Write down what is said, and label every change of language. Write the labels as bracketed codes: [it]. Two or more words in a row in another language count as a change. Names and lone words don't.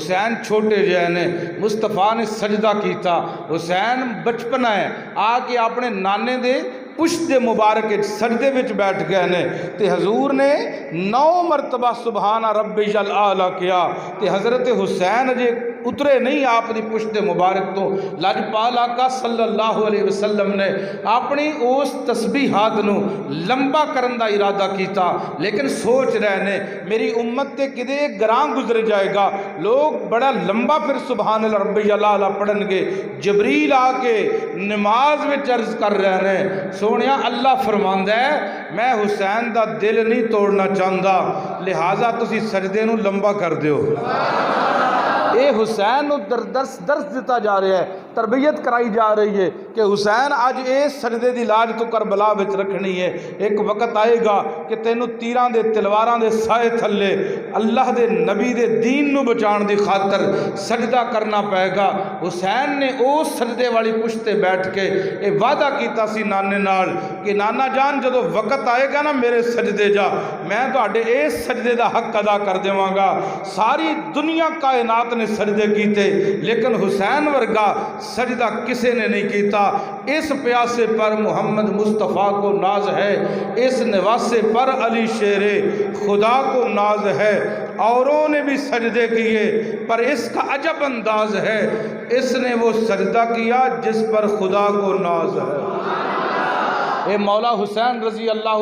[pa] حسین چھوٹے جہے نے مصطفیٰ نے سجدہ کیتا حسین بچپنا ہے آ کے اپنے نانے دے پشت دے مبارک سجدے وچ بیٹھ گئے نے تے حضور نے 9 مرتبہ [ar] سبحان ربی الاعلیٰ [pa] کیا تے حضرت حسین جے اترے نہیں آپ دی پشت مبارک تو لاجپال آقا صلی اللہ علیہ وسلم نے اپنی اس تسبیحات نو لمبا کرن دا ارادہ کیتا لیکن سوچ رہے نے میری امت تے کدے گراں گزر جائے گا لوگ بڑا لمبا پھر [ar] سبحان ربی الاعلیٰ [pa] پڑھن گے جبریل آ کے [ur] نماز میں عرض کر رہے ہیں [pa] سونیا اللہ فرماندا ہے میں حسین دا دل نہیں توڑنا چاہتا لہٰذا تسی سجدے نو لمبا کر دیو اے حسین نو درس دیتا جا رہا ہے تربیت کرائی جا رہی ہے کہ حسین آج اے سجدے دی لاج تو کربلا وچ رکھنی ہے ایک وقت آئے گا کہ تینوں تیراں دے تلواراں دے سائے تھلے اللہ دے نبی دے دین نو بچان دی خاطر سجدہ کرنا پائے گا حسین نے او سجدے والی پشتے بیٹھ کے اے وعدہ کیتا سی نانے نال کہ نانا جان جدو وقت آئے گا نا میرے سجدے جا میں تہاڈے اے سجدے دا حق ادا کر دیواں گا ساری دنیا کائنات نے سجدے کیتے لیکن حسین ورگا سجدہ کسے نے نہیں کیتا [ur] اس پیاسے پر محمد مصطفیٰ کو ناز ہے اس نواسے پر علی شیر خدا کو ناز ہے اوروں نے بھی سجدے کیے پر اس کا عجب انداز ہے اس نے وہ سجدہ کیا جس پر خدا کو ناز ہے اے مولا حسین [ar] رضی اللہ